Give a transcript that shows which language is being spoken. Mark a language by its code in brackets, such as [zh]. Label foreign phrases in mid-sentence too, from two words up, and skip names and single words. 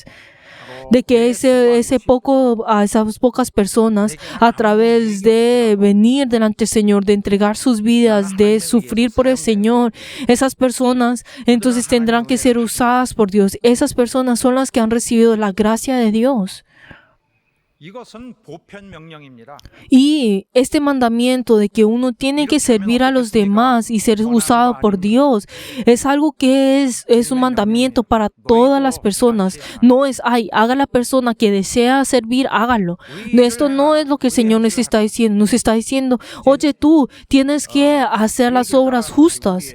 [es] De que esas pocas personas, a través de venir delante del Señor, de entregar sus vidas, de sufrir por el Señor, esas personas entonces tendrán que ser usadas por Dios. Esas personas son las que han recibido la gracia de Dios. [ko] 이것은 보편 명령입니다. [es] Y este mandamiento de que uno tiene que servir a los demás y ser usado por Dios es algo que es un mandamiento para todas las personas. No es, haga la persona que desea servir, hágalo. Esto no es lo que el Señor nos está diciendo. Nos está diciendo, oye, tú tienes que hacer las obras justas.